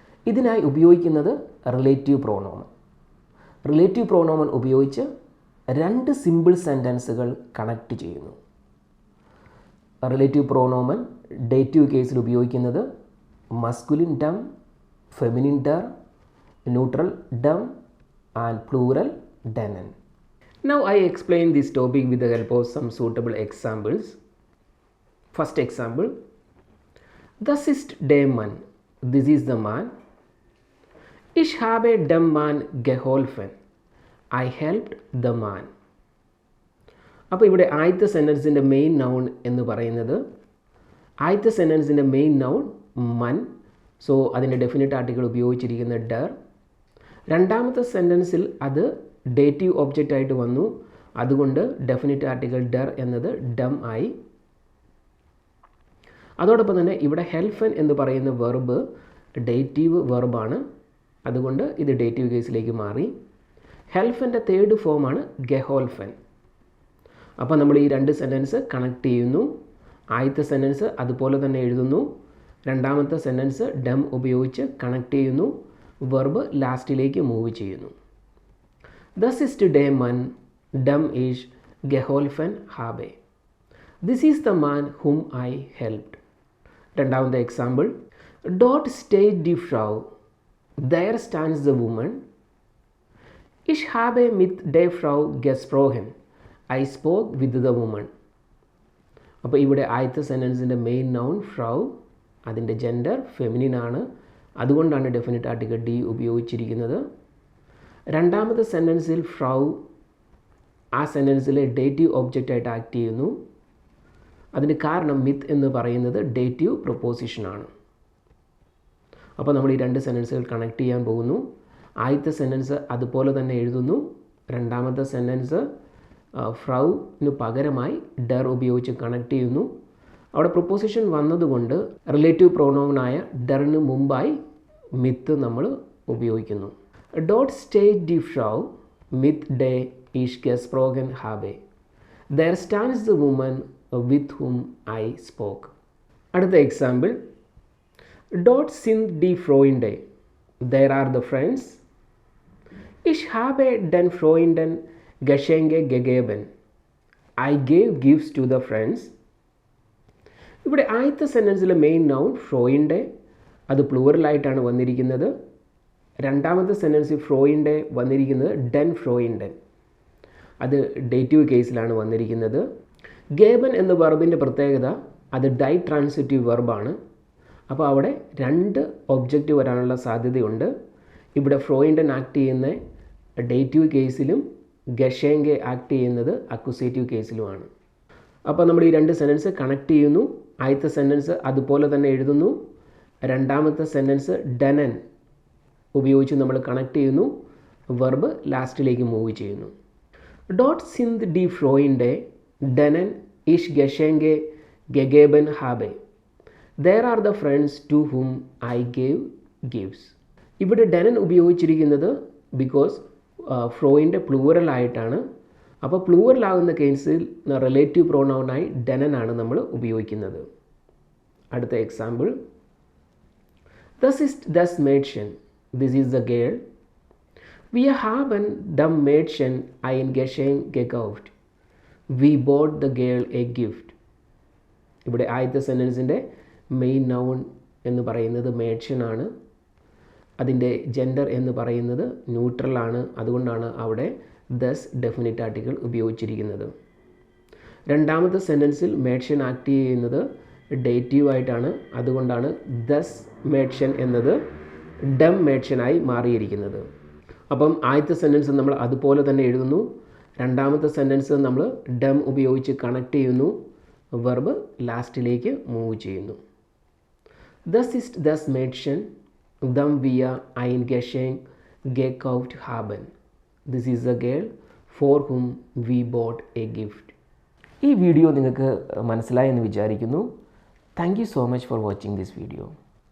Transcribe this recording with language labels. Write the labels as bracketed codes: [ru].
[ml] ഇതിനായി ഉപയോഗിക്കുന്നത് relative പ്രോണോമൻ. Relative പ്രോണോമൻ ഉപയോഗിച്ച് രണ്ട് സിമ്പിൾ സെൻറ്റൻസുകൾ കണക്ട് ചെയ്യുന്നു. റിലേറ്റീവ് പ്രോണോമൻ ഡേറ്റീവ് കേസിൽ ഉപയോഗിക്കുന്നത് masculine Dum, feminine Darr, neutral Dum and plural ഡെനൻ. [en] Now I explain this topic with the help of some suitable examples. First example, [de] das ist der Mann, [en] this is the man. [de] Ich habe dem Mann geholfen, [en] I helped the man. [ml] അപ്പോൾ ഇവിടെ ആദ്യത്തെ സെൻറ്റൻസിൻ്റെ main noun എന്ന് പറയുന്നത് ആദ്യത്തെ സെൻറ്റൻസിൻ്റെ main noun മൻ, so അതിൻ്റെ definite article ഉപയോഗിച്ചിരിക്കുന്ന ഡർ. രണ്ടാമത്തെ സെൻറ്റൻസിൽ അത് ഡേറ്റീവ് ഒബ്ജക്റ്റ് ആയിട്ട് വന്നു, അതുകൊണ്ട് ഡെഫിനിറ്റ് ആർട്ടിക്കിൾ ഡർ എന്നത് ഡം ആയി. അതോടൊപ്പം തന്നെ ഇവിടെ ഹെൽഫൻ എന്ന് പറയുന്ന വെർബ് ഡേറ്റീവ് വെർബാണ്, അതുകൊണ്ട് ഇത് ഡേറ്റീവ് കേസിലേക്ക് മാറി. ഹെൽഫൻ്റെ തേർഡ് ഫോമാണ് ഗെഹോൽഫൻ. അപ്പോൾ നമ്മൾ ഈ രണ്ട് സെൻറ്റൻസ് കണക്ട് ചെയ്യുന്നു. ആദ്യത്തെ സെൻറ്റൻസ് അതുപോലെ തന്നെ എഴുതുന്നു, രണ്ടാമത്തെ സെൻറ്റൻസ് ഡം ഉപയോഗിച്ച് കണക്ട് ചെയ്യുന്നു, വെർബ് ലാസ്റ്റിലേക്ക് മൂവ് ചെയ്യുന്നു. [de] Das ist der Mann, dem ich geholfen habe. [en] This is the man whom I helped. [ml] രണ്ടാമത്തെ example, [de] Dort steht die Frau, [en] there stands the woman. [de] Ich habe mit der Frau gesprochen, [en] I spoke with the woman. [ml] അപ്പോൾ ഇവിടെ ആദ്യത്തെ സെൻറ്റൻസിൻ്റെ main noun Frau, അതിൻ്റെ gender feminine ആണ്, അതുകൊണ്ടാണ് definite article D ഉപയോഗിച്ചിരിക്കുന്നത്. രണ്ടാമത്തെ സെൻറ്റൻസിൽ Frau ആ സെൻറ്റൻസിലെ ഡേറ്റീവ് ഒബ്ജക്റ്റായിട്ട് ആക്ട് ചെയ്യുന്നു. അതിന് കാരണം മിത്ത് എന്ന് പറയുന്നത് ഡേറ്റീവ് പ്രൊപ്പോസിഷനാണ്. അപ്പോൾ നമ്മൾ ഈ രണ്ട് സെൻറ്റൻസുകൾ കണക്ട് ചെയ്യാൻ പോകുന്നു. ആദ്യത്തെ സെൻറ്റൻസ് അതുപോലെ തന്നെ എഴുതുന്നു, രണ്ടാമത്തെ സെൻറ്റൻസ് ഫ്രൗന് പകരമായി ഡർ ഉപയോഗിച്ച് കണക്ട് ചെയ്യുന്നു. അവിടെ പ്രൊപ്പോസിഷൻ വന്നതുകൊണ്ട് റിലേറ്റീവ് പ്രോണോമനായ ഡറിന് മുമ്പായി മിത്ത് നമ്മൾ ഉപയോഗിക്കുന്നു. [de] Dort steht die Frau, mit der ich gesprochen habe. [en] There stands the woman with whom I spoke. [ml] അടുത്ത example, [de] Dort sind die Freunde, [en] there are the friends. [de] Ich habe den Freunden Geschenke gegeben, [en] I gave gifts to the friends. [ml] ഇവിടെ ആദ്യത്തെ സെൻറ്റൻസിലെ main noun ഫ്രോയിൻ്റെ, അത് പ്ലൂറലായിട്ടാണ് വന്നിരിക്കുന്നത്. രണ്ടാമത്തെ സെൻറ്റൻസിൽ ഫ്രോയിൻ്റെ വന്നിരിക്കുന്നത് Den ഫ്രോയിൻഡൻ, അത് dative കേസിലാണ് വന്നിരിക്കുന്നത്. ഗേബൻ എന്ന വെർബിൻ്റെ പ്രത്യേകത അത് ഡൈ ട്രാൻസിറ്റീവ് വെർബാണ്. അപ്പോൾ അവിടെ രണ്ട് ഒബ്ജക്റ്റ് വരാനുള്ള സാധ്യതയുണ്ട്. ഇവിടെ ഫ്രോയിൻഡൻ ആക്ട് ചെയ്യുന്ന ഡേറ്റീവ് കേസിലും ഗഷേങ്കെ ആക്ട് ചെയ്യുന്നത് അക്യൂസേറ്റീവ് കേസിലുമാണ്. അപ്പോൾ നമ്മൾ ഈ രണ്ട് സെൻറ്റൻസ് കണക്ട് ചെയ്യുന്നു. ആദ്യത്തെ സെൻറ്റൻസ് അതുപോലെ തന്നെ എഴുതുന്നു, രണ്ടാമത്തെ സെൻറ്റൻസ് ഡെനൻ ഉപയോഗിച്ച് നമ്മൾ കണക്ട് ചെയ്യുന്നു, വെർബ് ലാസ്റ്റിലേക്ക് മൂവ് ചെയ്യുന്നു. [de] Dort sind die Freunde, denen ich Geschenke gegeben habe. [en] There are the friends to whom I gave gifts. [ml] ഇവിടെ ഡെനൻ ഉപയോഗിച്ചിരിക്കുന്നത് ബിക്കോസ് ഫ്രോയിൻ്റെ പ്ലൂറൽ ആയിട്ടാണ്. അപ്പോൾ പ്ലൂറൽ ആകുന്ന കേസിൽ റിലേറ്റീവ് പ്രോണൗണായി ഡെനൻ ആണ് നമ്മൾ ഉപയോഗിക്കുന്നത്. അടുത്ത example, [de] Das ist das Mädchen, [en] this is the girl. [de] Wir haben dem Mädchen ein Geschenk gekauft. [en] We bought the girl a gift. [ml] ഇവിടെ ആദ്യത്തെ സെൻറ്റൻസിൻ്റെ മെയിൻ നൗൺ എന്ന് പറയുന്നത് മേഡ്ഷൻ ആണ്, അതിൻ്റെ ജെൻഡർ എന്ന് പറയുന്നത് ന്യൂട്രലാണ്, അതുകൊണ്ടാണ് അവിടെ ദസ് ഡെഫിനിറ്റ് ആർട്ടിക്കിൾ ഉപയോഗിച്ചിരിക്കുന്നത്. രണ്ടാമത്തെ സെൻറ്റൻസിൽ മേഡ്ഷൻ ആക്ട് ചെയ്യുന്നത് ഡേറ്റീവ് ആയിട്ടാണ്, അതുകൊണ്ടാണ് ദസ് മേഡ്ഷൻ എന്നത് ഡം മേഡ്ഷനായി മാറിയിരിക്കുന്നത്. അപ്പം ആദ്യത്തെ സെൻറ്റൻസ് നമ്മൾ അതുപോലെ തന്നെ എഴുതുന്നു, രണ്ടാമത്തെ സെൻറ്റൻസ് നമ്മൾ ഡം ഉപയോഗിച്ച് കണക്ട് ചെയ്യുന്നു, വെർബ് ലാസ്റ്റിലേക്ക് മൂവ് ചെയ്യുന്നു. [de] Das ist das Mädchen, dem wir ein Geschenk gekauft haben. [en] This is the girl for whom we bought a gift. [ml] ഈ വീഡിയോ നിങ്ങൾക്ക് മനസ്സിലായെന്ന് വിചാരിക്കുന്നു. [en] Thank you so much for watching this video.